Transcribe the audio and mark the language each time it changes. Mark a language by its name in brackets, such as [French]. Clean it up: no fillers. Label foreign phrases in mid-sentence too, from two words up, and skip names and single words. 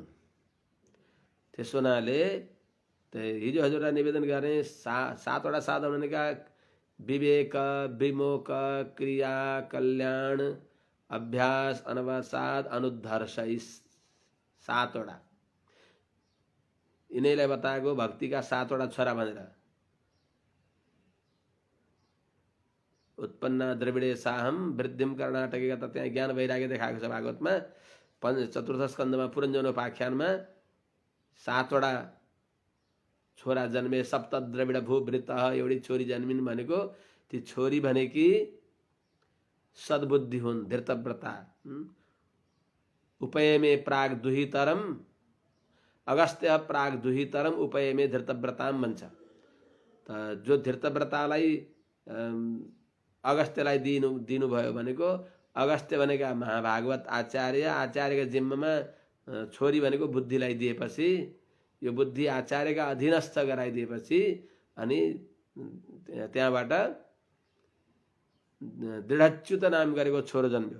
[Nepali] त्यसो हुनाले हिजो हजुरलाई निवेदन गरे 7वटा साधन भनेका विवेक, विमोक, क्रिया, कल्याण, अभ्यास, अनवसाद, अनुद्धर्ष, 7वटा। यिनैलाई बताएको भक्तिका 7वटा छोरा भनेर। [Sanskrit] उत्पन्न द्रविडे साहम वृद्धिम कर्णाटके [Nepali] त त्यहाँ ज्ञान वैराग्य देखाएको छ भागवतमा। चतुर्थ स्कन्धमा पुरञ्जनोपाख्यानमा 7वटा छोरा जन्मे। [Sanskrit] सप्त द्रविड भूवृत, [Nepali] एउटी छोरी जन्मिन् भनेको ती छोरी भनेकी सद्बुद्धि हुन्, धृतव्रता। [Sanskrit] उपयमे प्राग दुहितरम अगस्त्य प्राग दुहितरम उपयमे धृतव्रताम भन्छ। [Nepali] त जो धृतव्रतालाई अगस्त्यलाई दिनुभयो भनेको अगस्त्य भनेका महाभागवत आचार्य, आचार्यका जिम्मामा छोरी भनेको बुद्धिलाई दिएपछि यो बुद्धि आचार्यका अधीनस्थ गराइदिएपछि अनि त्यहाँबाट दृढच्युत नाम गरेको छोरो जन्म्यो।